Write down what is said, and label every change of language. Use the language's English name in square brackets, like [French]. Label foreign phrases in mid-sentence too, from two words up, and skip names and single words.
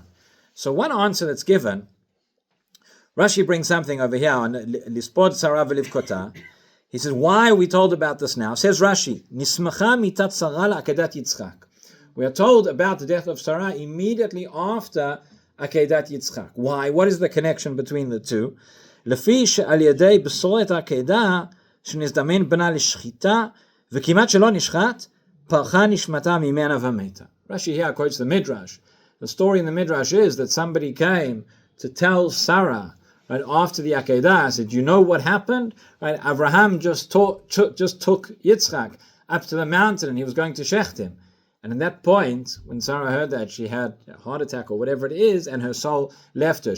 [English] So one answer that's given, Rashi brings something over here on [Hebrew] לספוד לשרה ולבכותה. [English] He says, why are we told about this now? [Hebrew] Says Rashi, נסמכה מיתת שרה לעקדת יצחק. [English] We are told about the death of Sarah immediately after Akedat Yitzchak. Why? What is the connection between the two? [Hebrew] לפי שעל ידי בשורת עקדה שנזדמן בנה לשחיטה וכמעט שלא נשחט פרחה נשמתה ממנה ומתה. [English] Rashi here quotes the Midrash. The story in the Midrash is that somebody came to tell Sarah, right, after the Akedah, said, you know what happened? Right, Avraham just took Yitzchak up to the mountain and he was going to shecht him. And at that point, when Sarah heard that, she had a heart attack or whatever it is, and her soul left her.